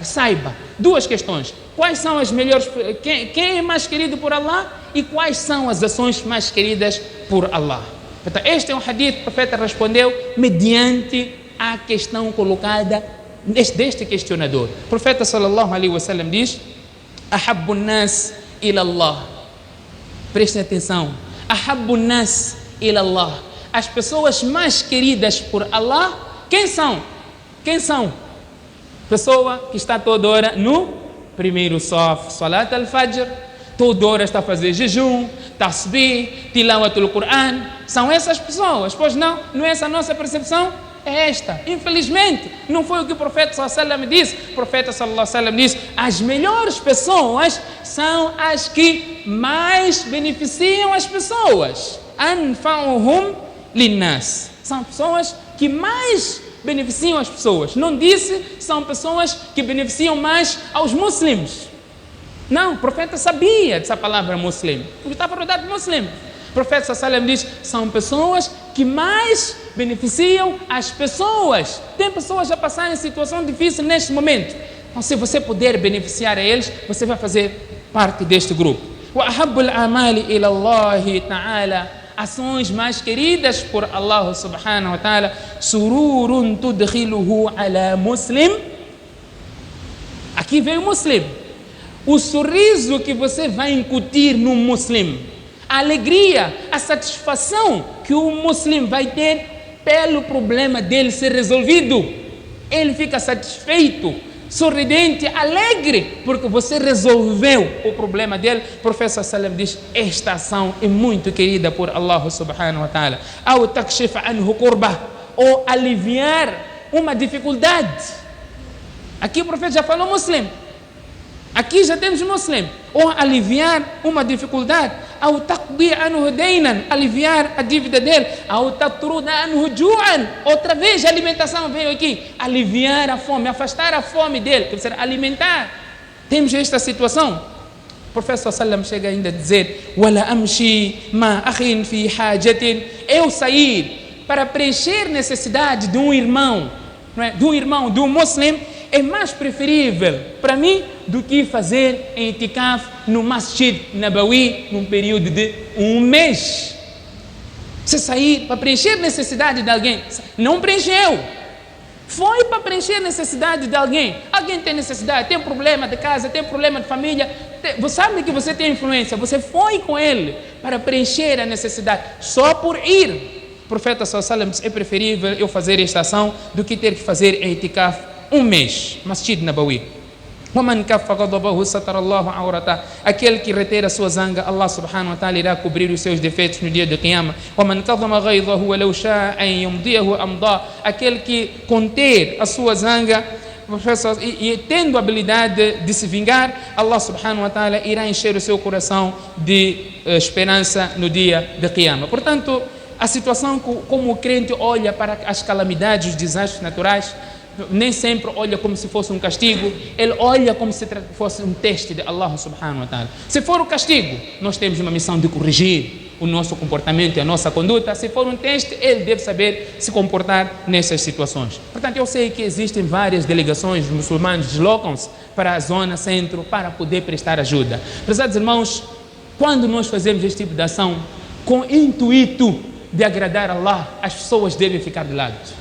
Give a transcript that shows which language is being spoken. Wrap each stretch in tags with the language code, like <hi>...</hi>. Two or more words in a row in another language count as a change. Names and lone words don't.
<pt>Saiba. Duas questões. Quais são as melhores... Quem é mais querido por Allah e quais são as ações mais queridas por Allah? Então, este é um hadith que o profeta respondeu mediante a questão colocada deste questionador. O profeta</pt> <ar>صلى الله عليه وسلم</ar> <pt>diz:</pt> <ar>أحب الناس إلى الله.</ar> <pt>Prestem atenção.</pt> <ar>أحب الناس إلى الله.</ar> <pt>As pessoas mais queridas por Allah, quem são? Quem são? Pessoa que está toda hora no primeiro saf,</pt> <ar>صلاة الفجر,</ar> <pt>toda hora está a fazer jejum,</pt> <ar>تسبيح، تلاوة القرآن.</ar> <pt>São essas pessoas, pois não? Não é essa a nossa percepção? É esta. Infelizmente, não foi o que o profeta</pt> <ar>صلى الله عليه وسلم</ar> <pt>disse. O profeta</pt> <ar>صلى الله عليه وسلم</ar> <pt>disse: as melhores pessoas são as que mais beneficiam as pessoas.</pt> <ar>أنفعهم للناس.</ar> <pt>São pessoas que mais beneficiam as pessoas. Não disse são pessoas que beneficiam mais aos muçulmanos. Não, o profeta sabia dessa palavra muslim, porque estava rodado de muslim. O profeta</pt> <ar>صلى الله عليه وسلم</ar> <pt>diz: são pessoas que mais beneficiam as pessoas. Tem pessoas a passar em situação difícil neste momento. Então, se você puder beneficiar a eles, você vai fazer parte deste grupo.</pt> <ar>وأحب الأعمال إلى الله تعالى.</ar> <pt>Ações mais queridas por Allah</pt> <ar>سبحانه وتعالى. سرور تدخله على مسلم.</ar> <pt>Aqui vem o muslim. O sorriso que você vai incutir no muslim, a alegria, a satisfação que o muslim vai ter pelo problema dele ser resolvido. Ele fica satisfeito, sorridente, alegre, porque você resolveu o problema dele. O professor Salam diz: esta ação é muito querida por Allah</pt> <ar>سبحانه وتعالى. Ou تكشف عنه كربة,</ar> <pt>ou aliviar uma dificuldade. Aqui o profeta já falou muslim. Aqui já temos muslim. Ou aliviar uma dificuldade.</pt> <ar>Ou تقضي عنه دينا,</ar> <pt>aliviar a dívida dele.</pt> <ar>Ou تطرد عنه جوعا.</ar> <pt>Outra vez a alimentação veio aqui. Aliviar a fome, afastar a fome dele. Quer dizer, alimentar. Temos esta situação. O professor Sallam chega ainda a dizer:</pt> <ar>ولأن أمشي مع أخ في حاجة.</ar> <pt>Eu sair para preencher necessidade de um irmão, não é? De um muslim, é mais preferível para mim do que fazer itikaf no Masjid Nabawi num período de um mês. Você sair para preencher necessidade de alguém, não preencheu. Foi para preencher necessidade de alguém. Alguém tem necessidade, tem problema de casa, tem problema de família. Você sabe que você tem influência. Você foi com ele para preencher a necessidade. Só por ir. O profeta</pt> <ar>صلى الله عليه وسلم:</ar> <pt>é preferível eu fazer esta ação do que ter que fazer itikaf um mês. Masjid Nabawi. Aquele que reter a sua zanga, Allah</pt> <ar>سبحانه وتعالى</ar> <pt>irá cobrir os seus defeitos no dia do Qiyamah. Aquele que conter a sua zanga e tendo a habilidade de se vingar, Allah</pt> <ar>سبحانه وتعالى</ar> <pt>irá encher o seu coração de esperança no dia do Qiyamah. Portanto, a situação como o crente olha para as calamidades, os desastres naturais, nem sempre olha como se fosse um castigo. Ele olha como se fosse um teste de Allah</pt> <ar>سبحانه وتعالى.</ar> <pt>Se for o castigo, nós temos uma missão de corrigir o nosso comportamento e a nossa conduta. Se for um teste, ele deve saber se comportar nessas situações. Portanto, eu sei que existem várias delegações de muçulmanos que deslocam-se para a zona centro para poder prestar ajuda. Prezados irmãos, quando nós fazemos este tipo de ação com intuito de agradar a Allah, as pessoas devem ficar de lado.</pt>